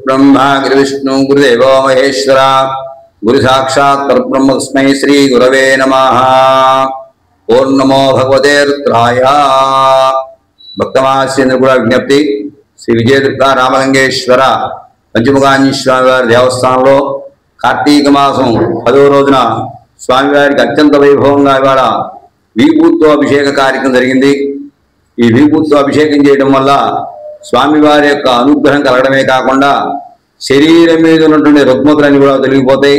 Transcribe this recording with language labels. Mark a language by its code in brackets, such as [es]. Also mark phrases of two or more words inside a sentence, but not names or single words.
[sa] गुरुब्रह्मा गुरुविष्णु गुरुदेवो महेश्वर गुरु साक्षात् परब्रह्म तस्मै श्री गुरवे नमः। ओं नमो भगवते रुद्राय। [te] भक्तमास्येन्द्र కూడా విజ్ఞప్తి శ్రీ విజయదుర్గ రామలింగేశ్వర పంచముఖాంజనేయ స్వామి వారి దేవస్థానంలో కార్తీక మాసం 10వ రోజున స్వామివారికి అత్యంత వైభవంగా ఇవాళ విభూతితో అభిషేక కార్యక్రమం జరిగింది। ఈ విభూతితో అభిషేకం చేయడం వల్ల స్వామివారి యొక్క అనుగ్రహం కలగడమే కాకుండా శరీరం మీద ఉన్నటువంటి రుగ్మతలన్నీ కూడా తొలగిపోతాయి।